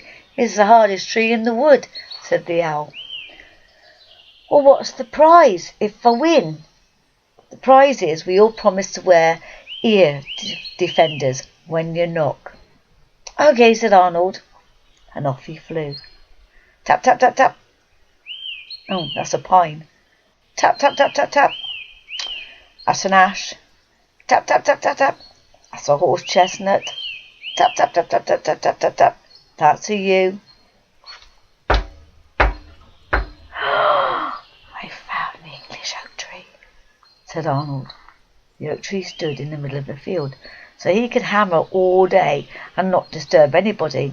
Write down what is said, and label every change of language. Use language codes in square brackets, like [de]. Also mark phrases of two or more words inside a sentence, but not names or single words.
[en] It's the hardest tree in the wood," said the owl. "Well, what's the prize if I win?" "The prize is we all promise to wear ear defenders when you knock." "Okay," said Arnold, and off he flew. Tap, tap, tap, tap. Oh, that's a pine. Tap, tap, tap, tap, tap. That's an ash. Tap, tap, tap, tap, tap. That's a horse chestnut. Tap, tap, tap, tap, tap, tap, tap, tap, tap. That's a yew. "I found the English oak tree," said Arnold. The oak tree stood in the middle of the field, so he could hammer all day and not disturb anybody.